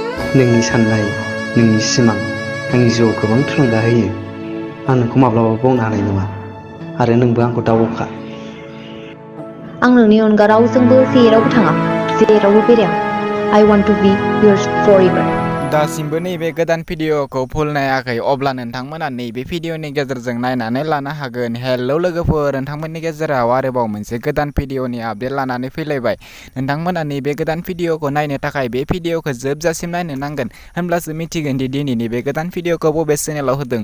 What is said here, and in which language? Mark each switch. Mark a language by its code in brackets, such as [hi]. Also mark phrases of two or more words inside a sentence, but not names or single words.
[brx] नोंनि साननाय नोंनि सिमां आंनि जिउआव गोबां थुलुंगा होयो। आं नोंखौ माब्लाबाबो बावनो हानाय नङा आरो नोंबो आंखौ दाव अखा। आं नोंनि अनगा रावजोंबो जेरावबो थाङा, जेरावबो बेराया। [en] I want to be yours forever. [brx] दासिमबो नैबे गोदान भिडिअ'खौ फुल नायाखै अब्ला नोंथांमोना नैबे भिडिअ'नि गेजेरजों नायनानै लानो हागोन। हेलौ लोगोफोर, नोंथांमोननि गेजेराव आरोबाव मोनसे गोदान भिडिअ'नि आपडेट लानानै फैलायबाय। नोंथांमोना नैबे गोदान भिडिअ'खौ नायनो थाखाय बे भिडिअ'खौ जोबजासिम नायनो नांगोन, होमब्लासो मिथिगोन दि दिनैनि बे गोदान भिडिअ'खौ बबे चेनेलाव होदों।